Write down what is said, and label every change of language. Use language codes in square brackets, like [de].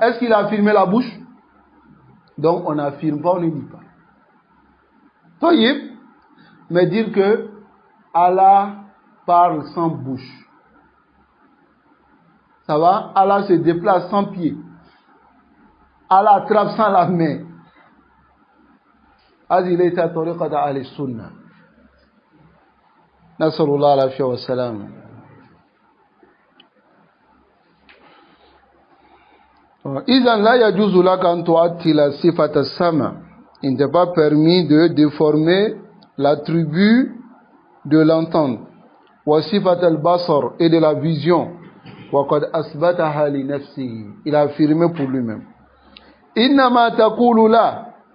[fr] Est-ce qu'il a fermé la bouche? Donc on n'affirme pas, on ne dit pas. Tayyib, mais dire que Allah parle sans bouche. Ça va? Allah se déplace sans pied. Allah attrape sans la main. [ar] هذه ليست طريقة أهل السنة. نسأل الله العافية والسلام. إذا لا يجوز لك أن تعطل صفة السمع. [fr] Il ne t'est pas permis de déformer l'attribut de l'entendre. [ar] وصفة البصر [fr] et de la vision. [ar] وقد أثبتها لنفسه. [fr] Il a affirmé pour lui-même. [ar] إنما تقول لا.